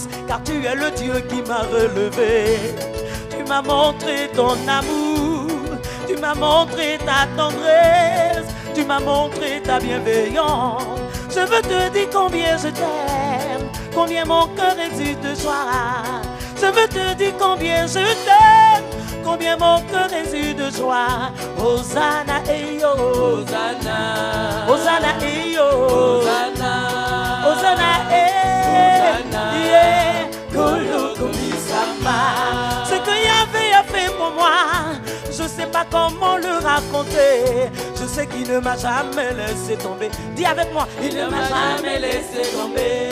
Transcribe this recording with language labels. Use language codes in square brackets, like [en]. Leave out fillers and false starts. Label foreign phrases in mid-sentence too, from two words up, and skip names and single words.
[fr] Car tu es le Dieu qui m'a relevé. Tu m'as montré ton amour, tu m'as montré ta tendresse, tu m'as montré ta bienveillance. Je veux te dire combien je t'aime, combien mon cœur exulte de joie. Je veux te dire combien je t'aime, combien mon cœur exulte de joie. Hosanna, eh yo, Hosanna. Hosanna, eh yo, Hosanna. Hosanna, [ln] eh, yeah, Kolo komisama. [fr] Ce que Yahvé a fait pour moi, je sais pas comment le raconter. Je sais qu'il ne m'a jamais laissé tomber. Dis avec moi, il ne m'a jamais laissé tomber.